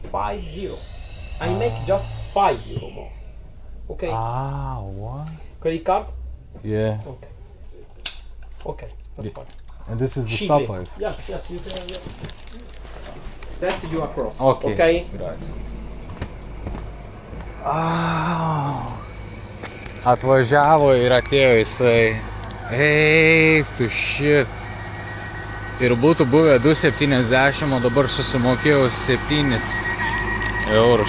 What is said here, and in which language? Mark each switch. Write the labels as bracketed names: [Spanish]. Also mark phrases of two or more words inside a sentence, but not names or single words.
[English] 50. I make just 5 euro more. Okay. Ah, what? Credit card? Yeah. Okay. Okay, that's fine. And this is the stopover? Yes, you can. Yeah. That you across. Okay. Okay. Grazie. [Lithuanian] Atvažiavo ir atėjo jisai. Eik tu shit. Ir būtų buvę 2,70, o dabar susimokėjau 7 eurus.